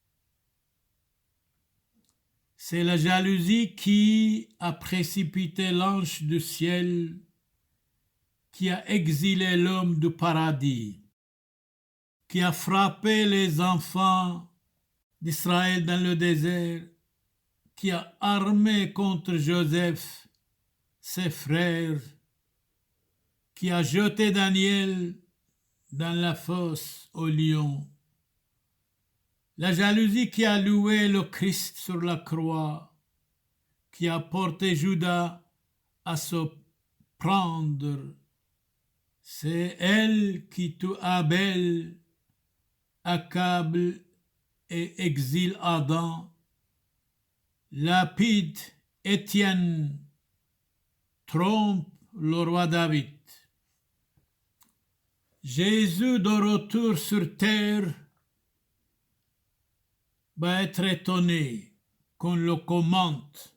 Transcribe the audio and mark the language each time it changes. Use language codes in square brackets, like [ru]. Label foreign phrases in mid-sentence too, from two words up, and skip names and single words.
[fr] C'est la jalousie qui a précipité l'ange du ciel, qui a exilé l'homme du paradis, qui a frappé les enfants d'Israël dans le désert, qui a armé contre Joseph ses frères, qui a jeté Daniel dans la fosse aux lions. La jalousie qui a loué le Christ sur la croix, qui a porté Judas à se prendre, c'est elle qui tue Abel, accable et exile Adam, lapide Étienne, trompe le roi David. Jésus de retour sur terre va être étonné qu'on le commente.